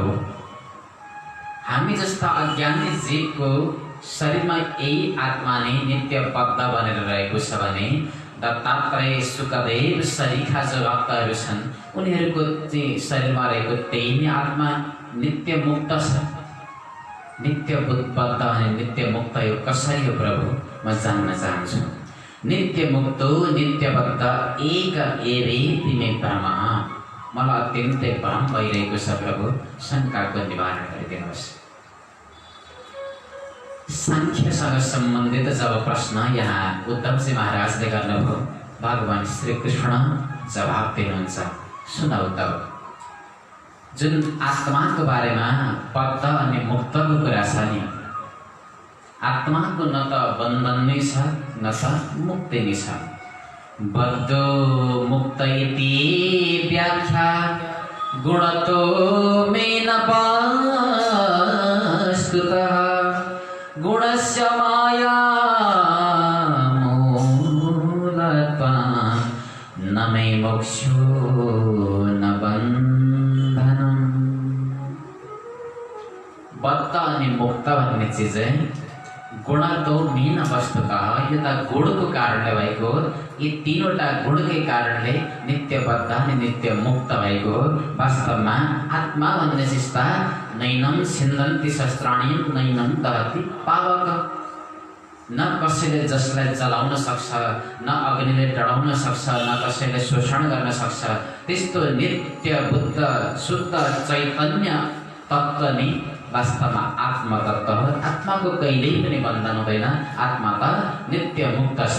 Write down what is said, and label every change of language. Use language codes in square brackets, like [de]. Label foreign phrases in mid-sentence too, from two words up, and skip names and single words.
[ne] हामी जस्ता अज्ञानी जीवको शरीरमा यही आत्मा नै नित्य बद्ध बनेर रहेको छ भने दत्तात्रेय, सुखदेव सरीखा जो भक्तहरू छन् उनीहरूको चाहिँ शरीरमा रहेको त्यही नै आत्मा नित्य मुक्त छ। नित्य बद्ध अनि नित्य मुक्त यो कसरी हो प्रभु? म जान्न चाहन्छु। [sa] नित्य मुक्तो नित्य बद्ध एक एवेति मे भ्रम। [ne] मलाई अत्यन्तै भ्रम भइरहेको छ प्रभु, शङ्काको निवारण गरिदिनुहोस्। सांख्यसँग सम्बन्धित जब प्रश्न यहाँ उद्धवजी महाराजले गर्नुभयो, भगवान श्री कृष्ण जवाब दिनुहुन्छ। सुन उद्धव, जुन आत्माको बारेमा बद्ध अनि मुक्तको कुरा छ नि, आत्माको न त बन्धन नै छ न त मुक्ति नै छ। [sa] बद्धो मुक्त इति व्याख्या गुणतो मे न वस्तुतः गुणस्य माया मूलत्वात् न मे मोक्षो न बन्धनम्। [ne] बद्ध अनि मुक्त भन्ने चिज [sa] गुण तो मीन वस्तुतः [ne] यो त गुणको कारणले भएको। यी तीनवटा गुणकै कारणले नित्य बद्ध अनि नित्य मुक्त भएको। वास्तवमा आत्मा भन्ने चिज [sa] नैनम छिन्दन्ति शस्त्राणि नैनम दहति पावक। [ne] न कसैले जसलाई जलाउन सक्छ, न अग्निले डढाउन सक्छ, न कसैले शोषण गर्न सक्छ। त्यस्तो नित्य बुद्ध शुद्ध चैतन्य तत्त्व नै वास्तवमा आत्मतत्त्व हो। आत्माको कहिल्यै पनि बन्धन हुँदैन, आत्मा त नित्य मुक्त छ।